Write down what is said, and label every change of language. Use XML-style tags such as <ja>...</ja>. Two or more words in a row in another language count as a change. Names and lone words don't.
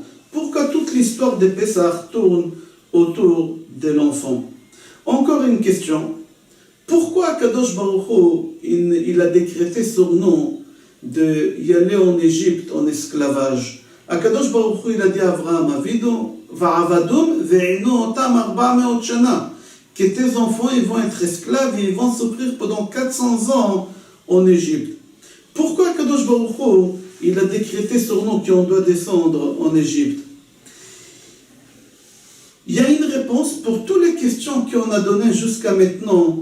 <fr>Pourquoi toute l'histoire de Pesach tourne autour de l'enfant? Encore une question. Pourquoi Kadosh Baruch Hu, il a décrété sur nous d'y aller en Égypte en esclavage? Kadosh Baruch Hu, il a dit à Abraham,</fr> <he>ועבדום וענו אותם 400 שנה,</he> <fr>que tes enfants ils vont être esclaves et ils vont souffrir pendant 400 ans en Égypte. Pourquoi Kadosh Baruch Hu, il a décrété sur nous qu'on doit descendre en Égypte? Il y a une réponse pour toutes les questions qu'on a données jusqu'à maintenant.</fr>